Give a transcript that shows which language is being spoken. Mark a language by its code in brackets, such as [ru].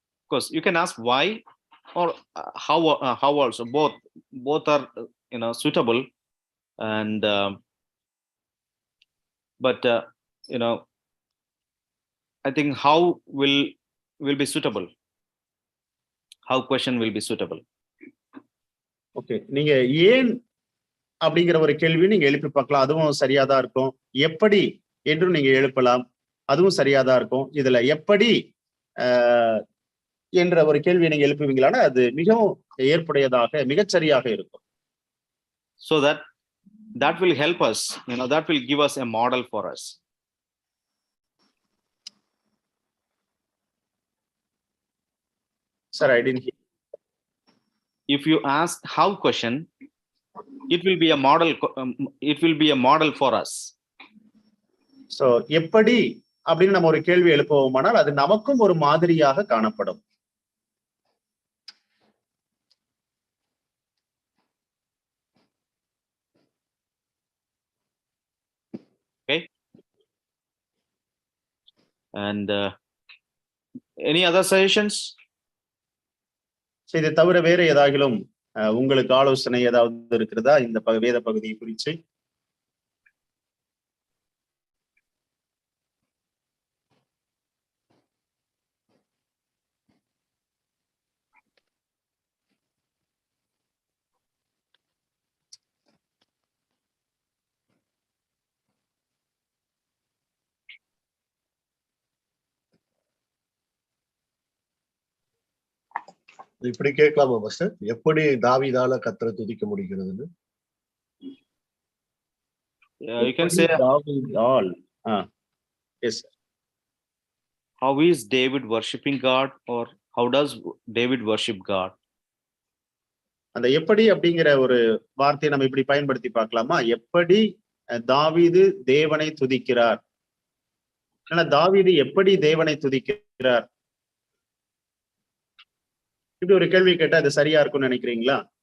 [en] course, you can ask why or how also. Both are suitable, and but I think how will be suitable. How question will be suitable. [ta] Okay, நீங்க ஏன் அப்படிங்கிற ஒரு கேள்வி நீங்க எழுப்பி பார்க்கலாம், அதுவும் சரியாதான் இருக்கும். எப்படி என்றும் நீங்க எழுப்பலாம், அதுவும் சரியாதான் இருக்கும். இதுல எப்படி என்ற ஒரு கேள்வியை நீங்க எழுப்புவீங்களானா அது மிகவும் ஏற்புடையதாக மிகச்சரியாக இருக்கும். [en] So that will help us, that will give us a model for us. Sir, I didn't hear. If you ask how question, it will be a model. It will be a model for us. [ta] So எப்படி அப்படின்னு நம்ம ஒரு கேள்வி எழுப்புவோமானால் அது நமக்கும் ஒரு மாதிரியாக காணப்படும். [en] Okay. And any other suggestions? [ta] இதை தவிர வேற ஏதாகிலும் உங்களுக்கு ஆலோசனை ஏதாவது இருக்கிறதா இந்த வேத பகுதியை குறித்து? இப்படி கேட்கலாமா மாஸ்டர், எப்படி தாவீதால கர்த்தரை துதிக்க முடிகிறதுன்னு? [en] You can say [ta] தாவீதால். Yes. [en] How is David worshiping God, or how does David worship God? [ta] அந்த எப்படி அப்படிங்கிற ஒரு வார்த்தையை நம்ம இப்படி பயன்படுத்தி பார்க்கலாமா? எப்படி தாவீது தேவனை துதிக்கிறார், தாவீது எப்படி தேவனை துதிக்கிறார், இப்படி ஒரு கேள்வி கேட்டா அது சரியா இருக்கும்னு நினைக்கிறீங்களா?